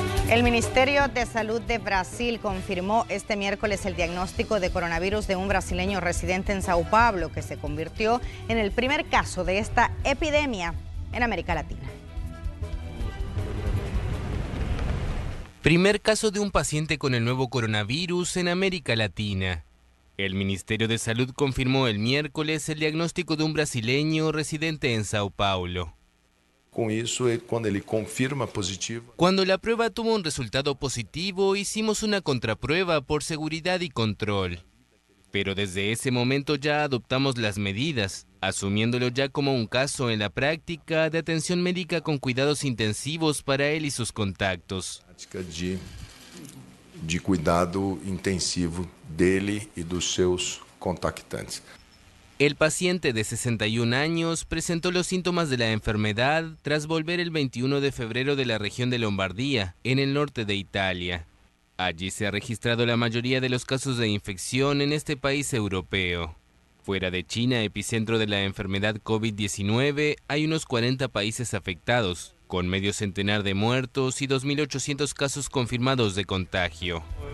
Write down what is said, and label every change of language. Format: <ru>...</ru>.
<es>El Ministerio de Salud de Brasil confirmó este miércoles el diagnóstico de coronavirus de un brasileño residente en Sao Paulo, que se convirtió en el primer caso de esta epidemia en América Latina. Primer caso de un paciente con el nuevo coronavirus en América Latina. El Ministerio de Salud confirmó el miércoles el diagnóstico de un brasileño residente en Sao Paulo.</es> <pt>Com isso, quando ele confirma positivo.</pt> <es>Cuando la prueba tuvo un resultado positivo, hicimos una contraprueba por seguridad y control. Pero desde ese momento ya adoptamos las medidas, asumiéndolo ya como un caso en la práctica de atención médica con cuidados intensivos para él y sus contactos.</es> <pt>De cuidado intensivo dele e dos seus contactantes.</pt> <es>El paciente de 61 años presentó los síntomas de la enfermedad tras volver el 21 de febrero de la región de Lombardía, en el norte de Italia. Allí se ha registrado la mayoría de los casos de infección en este país europeo. Fuera de China, epicentro de la enfermedad COVID-19, hay unos 40 países afectados, con medio centenar de muertos y 2.800 casos confirmados de contagio.</es>